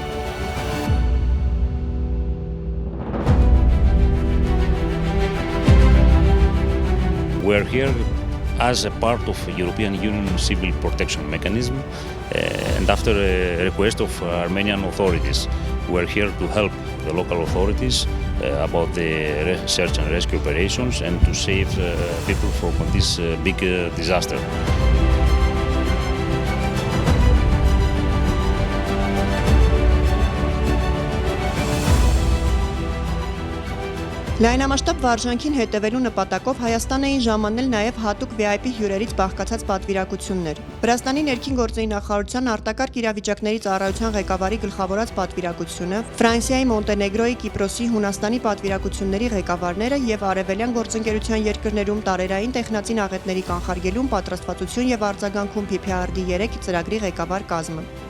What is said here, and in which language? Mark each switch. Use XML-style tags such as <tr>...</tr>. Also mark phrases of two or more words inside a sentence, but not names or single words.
<en>We are here as a part of European Union civil protection mechanism, and after a request of Armenian authorities, we are here to help the local authorities about the search and rescue operations and to save people from this big disaster.</en> <hy>Լայնամասշտաբ վարժանքին հետևելու նպատակով Հայաստան էին ժամանել նաև հատուկ VIP հյուրերից բաղկացած պատվիրակություններ։ Վրաստանի ներքին գործերի նախարարության արտակարգ իրավիճակների ծառայության ղեկավարի գլխավորած պատվիրակությունը, Ֆրանսիայի, Մոնտենեգրոյի, Կիպրոսի, Հունաստանի պատվիրակությունների ղեկավարները եւ արևելյան գործընկերության երկրներում տարերային տեխնացին աղետների կանխարգելում պատրաստվածություն եւ արձագանքում PPRD-3 ծրագրի ղեկավար կազմը։</hy>